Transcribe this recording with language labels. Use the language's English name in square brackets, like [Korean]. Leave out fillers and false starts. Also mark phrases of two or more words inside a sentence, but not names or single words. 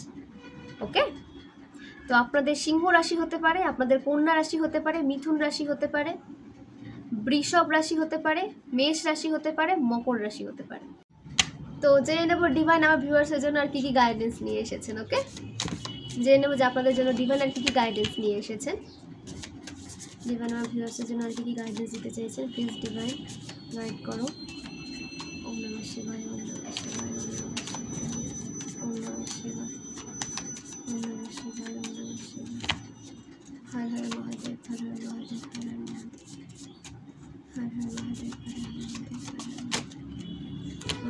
[Bangla] ওকে, তো আপনাদের সিংহ রাশি হতে পারে, আপনাদের কন্যা রাশি হতে পারে, মিথুন রাশি হতে পারে, বৃষভ রাশি হতে পারে, মেষ রাশি হতে পারে, মকর রাশি হতে পারে। তো জেনে নেব ডিভাইন আমার ভিউয়ার্সের জন্য আর কী কী গাইডেন্স নিয়ে এসেছেন। ওকে, জেনে নেব যে আপনাদের জন্য ডিভাইন আর কী কী গাইডেন্স নিয়ে এসেছেন। ডিভাইন আমার ভিউয়ার্সের জন্য আর কি গাইডেন্স দিতে চাইছেন, [English] please divine guide [Bangla] করো। [Sanskrit] ওম নমঃ শিবায়, ওম নমঃ শিবায়, ওম নমঃ শিবায়, ওম নমঃ শিবায়, ওম নমঃ শিবায়, ওম নমঃ শিবায়। হর হর মহাদেব, হর হর মহাদেব, হর হর মহাদেব, হর হর মহাদেব, হর হর মহাদেব, হর হর মহাদেব।